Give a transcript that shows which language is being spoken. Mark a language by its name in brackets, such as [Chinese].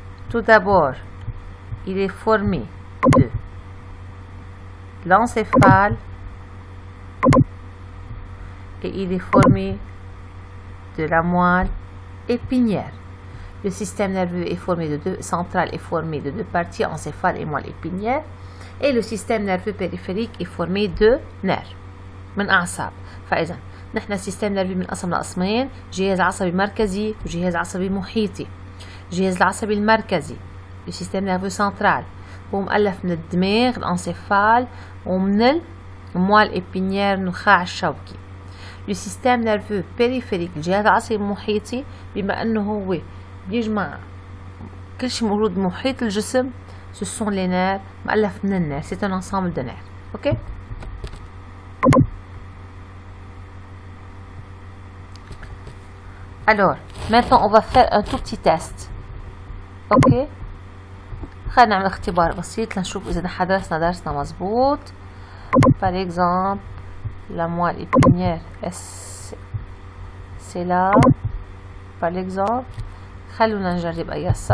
[French] Tout d'abord, il est formé de l'encéphale et il est formé de la moelle épinière. Le système nerveux est formé de deux central est formé de deux parties, encéphale et moelle épinière, et le système nerveux périphérique est formé de nerfs [Arabic] من أعصاب. فإذا نحن السيستم نيرفي بنقسم لقسمين: جهاز عصبي مركزي وجهاز عصبي محيطي. الجهاز العصبي المركزي [French] le système nerveux central [Arabic] هو مؤلف من الدماغ الانسيفال ومن الموال épinière النخاع الشوكي. [French] le système nerveux périphérique [Arabic] الجهاز العصبي المحيطي بما انه هو بيجمع كل شيء موجود بمحيط الجسم، [French] ce sont les nerfs [Arabic] مؤلف من النير، [French] c'est un ensemble de nerfs. ok. Alors, maintenant on va faire un tout petit test. ok. [Arabic] خلينا نعمل اختبار بسيط لنشوف إذا نحن درسنا مظبوط. [French] Par exemple, la moelle épinière, c'est là. Par exemple, [Arabic] خلونا نجرب أي صح.